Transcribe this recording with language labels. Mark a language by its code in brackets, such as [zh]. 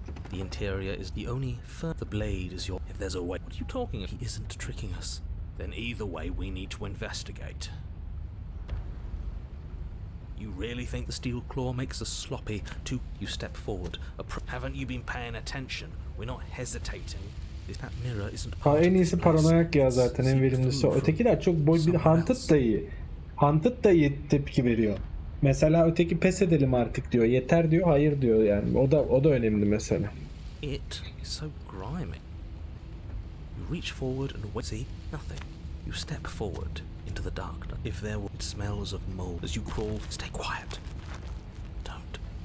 [en] The interior is the only... The blade is your... If there's a way... What are you talking about? He isn't tricking us. Then either way, we need to investigate. You really think the steel claw makes us sloppy? You step forward. Haven't you been paying attention? We're not hesitating. That mirror isn't... [tr] Ha, en iyisi paranoyak ya zaten, en verimlisi o. Ötekiler çok boy bir Hunted da iyi. Hunted da iyi tepki veriyor. Mesela öteki pes edelim artık diyor. Yeter diyor, hayır diyor yani. O da önemli mesela. [en] It is so grimy. You reach forward and wait. See nothing. You step forward into the darkness. If there were, it smells of mold as you crawl. Stay quiet. Don't.